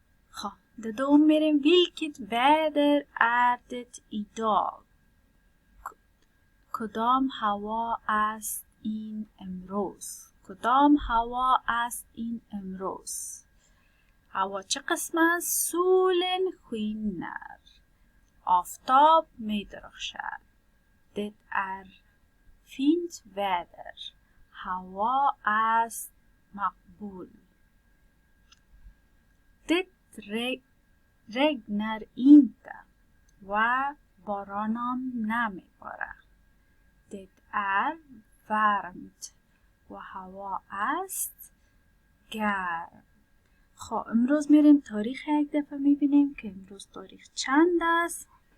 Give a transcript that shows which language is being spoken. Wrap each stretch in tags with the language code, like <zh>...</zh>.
<fa>خب det دوم میریم.</fa> <sv>vilket väder är det idag؟</sv> <fa>کدام هوا است این امروز؟ کدام هوا است این امروز؟ هوا چه قسم است؟</fa> <sv>solen skiner،</sv> <fa>آفتاب می درخشد.</fa> <sv>det är fint väder،</sv> <fa>هوا است مقبول.</fa> <sv>det regnar inte</sv> <fa>و بارانم نمی بارد.</fa> <sv>det är varmt</sv> <fa>و هوا است گرم. خب امروز میریم تاریخ یک دفعه میبینیم که امروز تاریخ چند است.</fa>